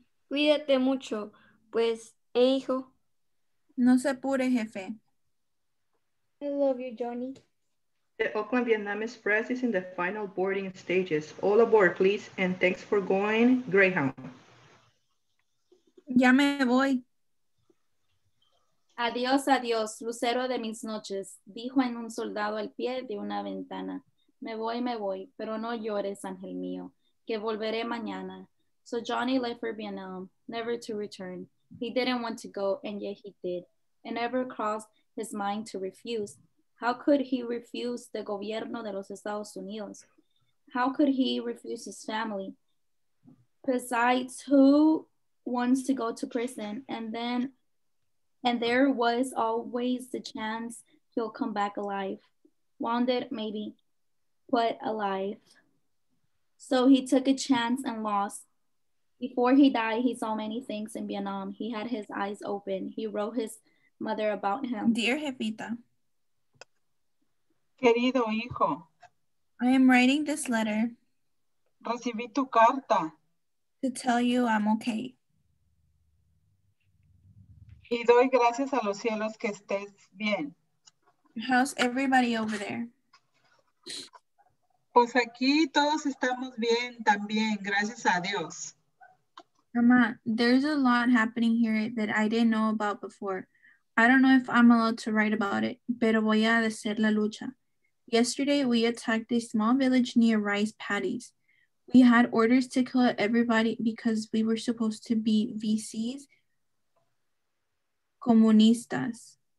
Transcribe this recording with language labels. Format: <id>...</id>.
<es>Cuídate mucho, pues, hijo. No se apure, jefe.</es> <en>I love you, Johnny. The Oakland Vietnam Express is in the final boarding stages. All aboard, please, and thanks for going, Greyhound.</en> <es>Ya me voy. Adiós, adiós, lucero de mis noches, dijo en un soldado al pie de una ventana. Me voy, pero no llores, ángel mío, que volveré mañana.</es> <en>So Johnny left for Vietnam, never to return. He didn't want to go, and yet he did. It never crossed his mind to refuse. How could he refuse the</en> <es>gobierno de los Estados Unidos?</es> <en>How could he refuse his family? Besides, who wants to go to prison? And there was always the chance he'll come back alive. Wounded, maybe, but alive. So he took a chance and lost. Before he died, he saw many things in Vietnam. He had his eyes open. He wrote his mother about him. Dear Jefita.</en> <es>Querido hijo.</es> <en>I am writing this letter</en> <es>Recibí tu carta</es> <en>to tell you I'm okay.</en> <es>y doy gracias a los cielos que estés bien.</es> <en>How's everybody over there?</en> <es>Pues aquí todos estamos bien también, gracias a Dios.</es> <en>Mama, there's a lot happening here that I didn't know about before. I don't know if I'm allowed to write about it,</en> <es>pero voy a decir la lucha.</es> <en>Yesterday, we attacked a small village near rice paddies. We had orders to kill everybody because we were supposed to be VCs, comunistas.</en>